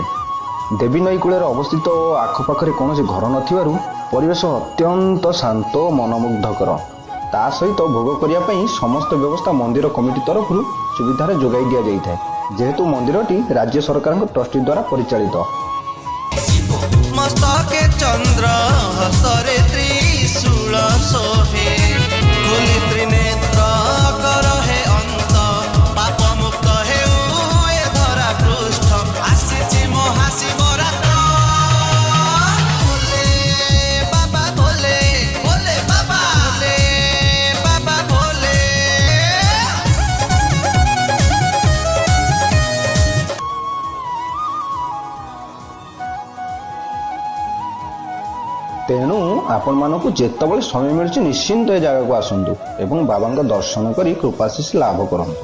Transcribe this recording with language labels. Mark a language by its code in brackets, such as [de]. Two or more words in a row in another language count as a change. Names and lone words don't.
[or] ଦେବୀ ନଈ କୂଳରେ ଅବସ୍ଥିତ ଓ ଆଖପାଖରେ କୌଣସି ଘର ନଥିବାରୁ ପରିବେଶ ଅତ୍ୟନ୍ତ ଶାନ୍ତ ଓ ମନମୁଗ୍ଧକର। ତା ସହିତ ଭୋଗ କରିବା ପାଇଁ ସମସ୍ତ ବ୍ୟବସ୍ଥା ମନ୍ଦିର କମିଟି ତରଫରୁ ସୁବିଧାରେ ଯୋଗାଇ ଦିଆଯାଇଥାଏ, ଯେହେତୁ ମନ୍ଦିରଟି ରାଜ୍ୟ ସରକାରଙ୍କ ଟ୍ରଷ୍ଟି ଦ୍ୱାରା ପରିଚାଳିତ। ମସ୍ତକେ ଚନ୍ଦ୍ର ହସ୍ତରେ ତ୍ରିଶୂଳ ସୋହେ ଖୋଲି ତ୍ରିନେତ୍ର କର ହେ ଅନ୍ତ ପାପ ମୁକ୍ତ ହେଉ ଏ ଧରା ପୃଷ୍ଠ ଆସିଛି ମହାଶିବରାତ୍ର ଭୋଳେ ବାବା ଭୋଳେ ଭୋଳେ ବାବା ଭୋଳେ ବାବା ଭୋଳେ। ତେଣୁ ଆପଣମାନଙ୍କୁ ଯେତେବେଳେ ସମୟ ମିଳୁଛି ନିଶ୍ଚିନ୍ତ ଏ ଜାଗାକୁ ଆସନ୍ତୁ ଏବଂ ବାବାଙ୍କ ଦର୍ଶନ କରି କୃପାଶିଷ ଲାଭ କରନ୍ତୁ।